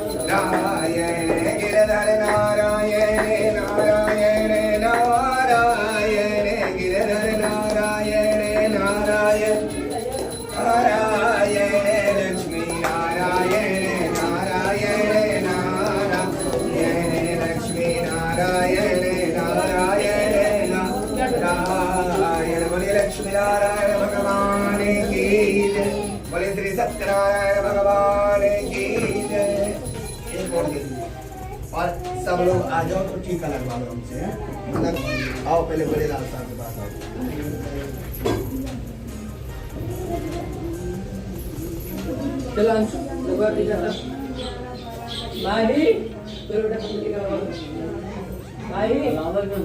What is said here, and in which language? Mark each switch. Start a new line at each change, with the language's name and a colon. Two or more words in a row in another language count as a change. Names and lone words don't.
Hindi: नारायण गिरधर नारायण नारायण नारायण गिरधर नारायण नारायण नारायण लक्ष्मी नारायण नारायण नारायण लक्ष्मी नारायण नारायण नारायण बोले लक्ष्मी नारायण भगवान की जय बोले श्री सत्यनारायण भगवान की जय। एक और दे दीजिए और सब लोग आ जाओ तो टीका लगवा लो हमसे हैं? मतलब आओ पहले बड़े लाल साहब के पास आओ। चलो अंशु लगवा टीका था माही चलो बेटा टीका लगवा लो माही लावर में